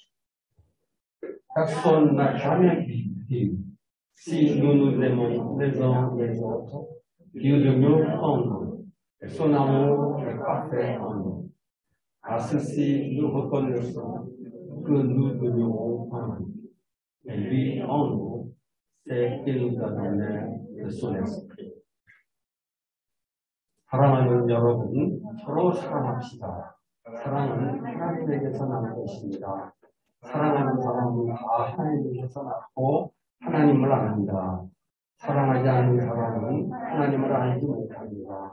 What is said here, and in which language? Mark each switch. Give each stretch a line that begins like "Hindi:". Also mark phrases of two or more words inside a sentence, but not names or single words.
French: Personne n'a jamais dit, si nous nous aimons les uns les autres, Dieu demeure en nous, et son amour est parfait en nous. À ceci, nous reconnaissons que nous demeurons en lui. Et lui, en nous, c'est qu'il nous a donné de son esprit.
Korean: 사랑하는 여러분, 서로 사랑합시다. 사랑은 하나님에게서 나는 것입니다. 사랑하는 사람은 다 하나님에게서 낳고 하나님을 압니다. 사랑하지 않는 사람은 하나님을 알지 못합니다.